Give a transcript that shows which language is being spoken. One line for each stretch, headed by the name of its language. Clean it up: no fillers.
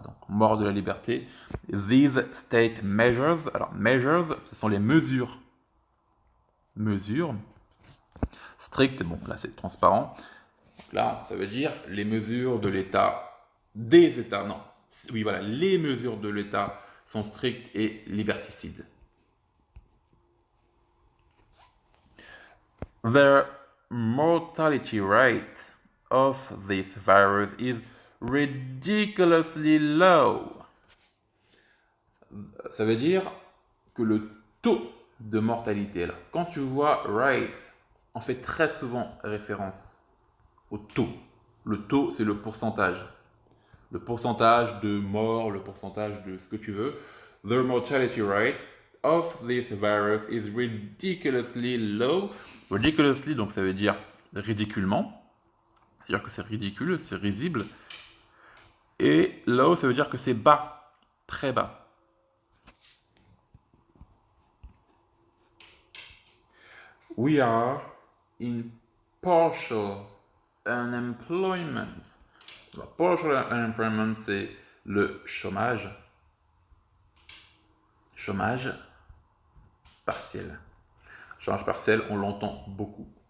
French: Donc, mort de la liberté.
English: These state measures,
French: alors measures, ce sont les mesures. Mesures. Strictes, bon, là c'est transparent. Donc là, ça veut dire les mesures de l'État, des États, non. Oui, voilà, les mesures de l'État sont strictes et liberticides.
English: The mortality rate of this virus is ridiculously low.
French: Ça veut dire que le taux de mortalité, là, quand tu vois rate, on fait très souvent référence au taux. Le taux, c'est le pourcentage. Le pourcentage de morts, le pourcentage de ce que tu veux.
English: The mortality rate of this virus is ridiculously low.
French: Ridiculously, donc ça veut dire ridiculement. C'est-à-dire que c'est ridicule, c'est risible. Et low, ça veut dire que c'est bas, très bas.
English: We are in partial unemployment.
French: Alors, partial unemployment, c'est le chômage. Chômage partiel. Chômage partiel, on l'entend beaucoup.